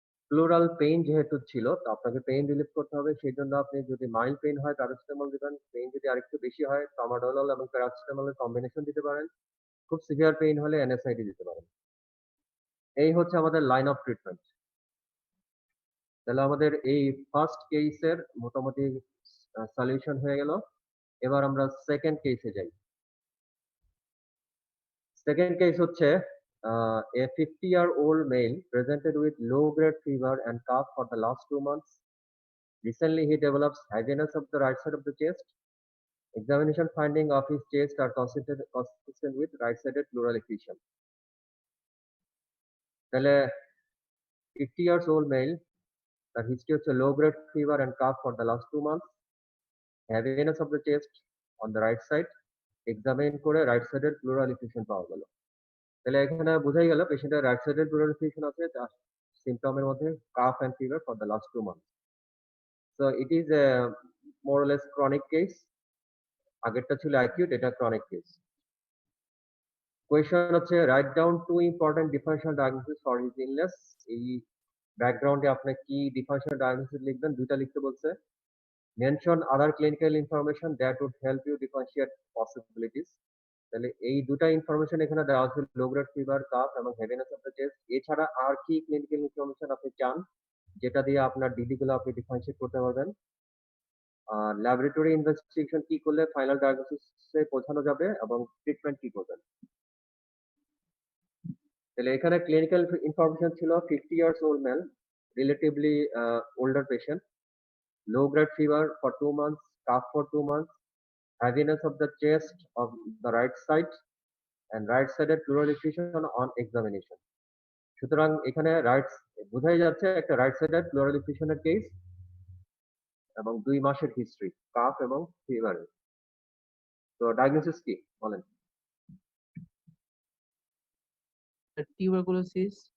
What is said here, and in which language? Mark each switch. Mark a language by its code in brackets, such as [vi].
[bn] Plural pain যেহেতু ছিল, তো আপনাকে পেইন রিলিফ করতে হবে। সেই জন্য আপনি যদি মাইল্ড পেইন হয় প্যারাসিটামল দিবেন, পেইন যদি আরেকটু বেশি হয় ট্রামাডোলল এবং প্যারাসিটামলের কম্বিনেশন দিতে পারেন, খুব সিভিয়ার পেইন হলে এনএসআইডি দিতে পারেন। এই হচ্ছে আমাদের লাইন অফ ট্রিটমেন্ট। তাহলে আমাদের এই ফার্স্ট কেসের মোটামুটি সলিউশন হয়ে গেল। এবার আমরা সেকেন্ড কেসে যাই। সেকেন্ড কেস হচ্ছে [en] a 50-year-old male presented with low-grade fever and cough for the last 2 months. Recently, he develops heaviness of the right side of the chest. Examination finding of his chest are consistent with right-sided pleural effusion. [bn] তাহলে 50 years old male, তার history হচ্ছে [en] low grade fever and cough for the last 2 months, heaviness of the chest on the right side, [bn] examine করে right sided pleural effusion পাওয়া গেল। তাহলে এখানে বোঝাই গেল পেশেন্টের right sided pleural effusion আছে, তার symptom এর মধ্যে [en] cough and fever for the last 2 months. So it is a more or less chronic case. [bn] আগেরটা ছিল acute, এটা chronic case. [en] Question হচ্ছে write down 2 important differential diagnosis for his illness. [bn] এই ব্যাকগ্রাউন্ডে আপনি কি ডিফারেন্সিয়াল ডায়াগনোসিস লিখবেন, দুইটা লিখতে বলছে। [en] Mention other clinical information that would help you differentiate possibilities. [bn] তাহলে এই দুটা ইনফরমেশন এখানে দেওয়া আছে, লো গ্রেড ফিভার, কাফ এবং হেভিনেস অফ দ্য চেস্ট। এছাড়া আর কি ক্লিনিক্যাল ইনফরমেশন আপনি চান যেটা দিয়ে আপনার ডিডি গুলো আপনি ডিফারেন্সিয়েট করতে পারবেন? আর ল্যাবরেটরি ইনভেস্টিগেশন কি করলে ফাইনাল ডায়াগনোসিসে পৌঁছানো যাবে এবং ট্রিটমেন্ট কি করবেন? তাহলে এখানে ক্লিনিক্যাল ইনফরমেশন ছিল [en] 50 years old man, relatively older patient, low grade fever for 2 months, cough for 2 months, heaviness of the chest of the right side, and right sided pleural effusion on examination. [bn] সুতরাং এখানে বোঝাই যাচ্ছে একটা right sided plural এফিউশনের case এবং 2 মাসের history calf এবং fever. তো diagnosis কি বলেন? [en] tuberculosis,